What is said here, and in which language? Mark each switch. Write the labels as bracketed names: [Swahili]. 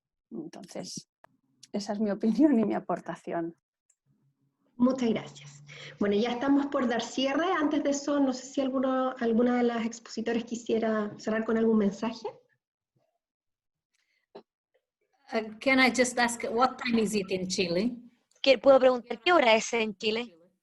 [Spanish] Entonces, esa es mi opinión y mi aportación. Muchas gracias. Bueno, ya estamos por dar cierre. Antes de eso, no sé si alguna de las expositores quisiera cerrar con algún mensaje. [English] Can I just ask, what time is it in Chile? [Spanish] ¿Puedo preguntar qué hora es en Chile?